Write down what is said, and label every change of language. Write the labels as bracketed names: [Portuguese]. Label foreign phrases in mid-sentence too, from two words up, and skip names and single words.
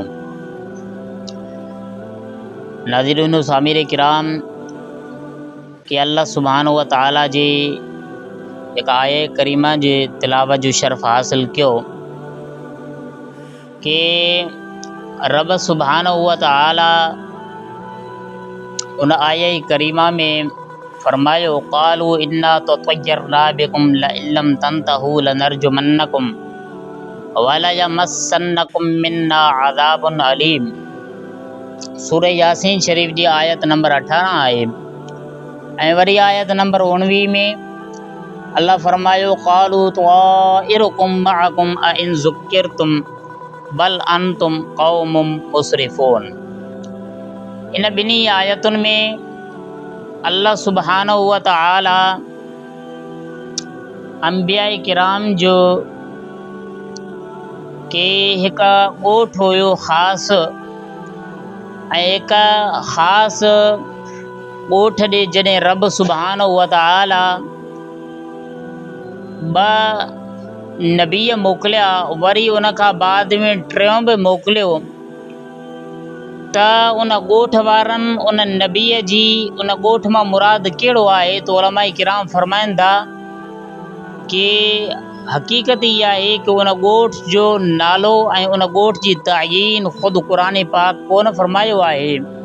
[Sindhi] ناظرین و سامعین کرام کہ [Arabic] اللہ سبحانہ و تعالیٰ [Sindhi] جی ایک آیے کریمہ جے تلاوت جو شرف حاصل کیو کہ رب [Arabic] سبحانہ و تعالیٰ [Sindhi] ان آیے کریمہ میں فرمایو [Arabic] قالوا انا تطیرنا بکم لئن لم تنتہوا لنرجمنکم وَلَيَمَسَّنَّكُم مِّنَّا عَذَابٌ عَلِيمٌ. [Sindhi] سورہ یاسین شریف جی آیت نمبر 18 آئے ऐं वरी आयत नंबर 19 में अल्लाह फरमायो [Arabic] قالوا طائركم معكم أئن ذكرتم بل أنتم قوم مسرفون. [Sindhi] इन ॿिन्ही आयतुनि में [Arabic] الله سبحانه وتعالى [Sindhi] अंबिया किराम जो के हिकु ॻोठ हुयो ख़ासि ऐं हिकु ख़ासि ॻोठ ॾे जॾहिं रब [Arabic] سبحانه وتعالى [Sindhi] ॿ नबीअ मोकिलिया वरी उन खां बाद में टियों बि मोकिलियो त उन ॻोठ वारनि उन नबीअ जी उन ॻोठ मां मुराद कहिड़ो आहे, त उलमा किराम फरमाइनि था कि हक़ीक़त इहा आहे कि उन ॻोठ जो नालो ऐं उन ॻोठ जी तयीन ख़ुदि क़ुरान पाक कोन फरमायो आहे।